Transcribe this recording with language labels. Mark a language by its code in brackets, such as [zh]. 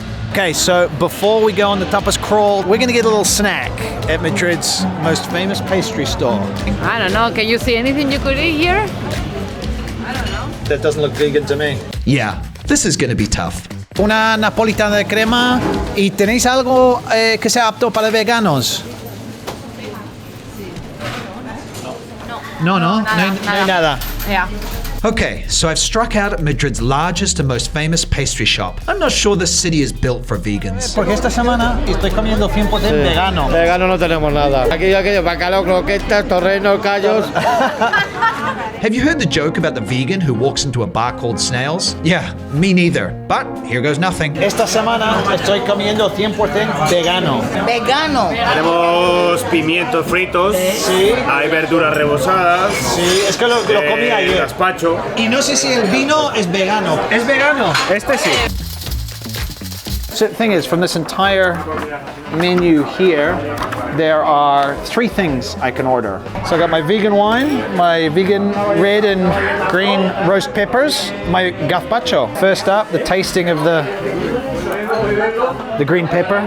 [en] Okay, so before we go on the tapas crawl, we're gonna get a little snack at Madrid's most famous pastry store. I don't know, can you see anything you could eat here? I don't know. That doesn't look vegan to me. Yeah, this is gonna be tough. [es] Una napolitana de crema. ¿Y tenéis algo que sea apto para veganos? No, no hay nada. [en] Yeah. Okay, so I've struck out at Madrid's largest and most famous pastry shop. I'm not sure this city is built for vegans. [es] Porque esta semana estoy comiendo 100% vegano. Vegano no tenemos nada. Aquello, bacalao, croquetas, torrenos, callos. [en] Have you heard the joke about the vegan who walks into a bar called Snails? Yeah, me neither. But here goes nothing. [es] Esta semana estoy comiendo 100% vegano. Vegano. Tenemos pimientos fritos, Sí. hay verduras rebozadas, Sí, es que lo comí ayer. gazpacho. Y no sé si el vino es vegano. ¿Es vegano? Este sí. [en] So the thing is, from this entire menu here, there are 3 things I can order. So I got my vegan wine, my vegan red and green roast peppers, my gazpacho. First up, the tasting of the The green pepper.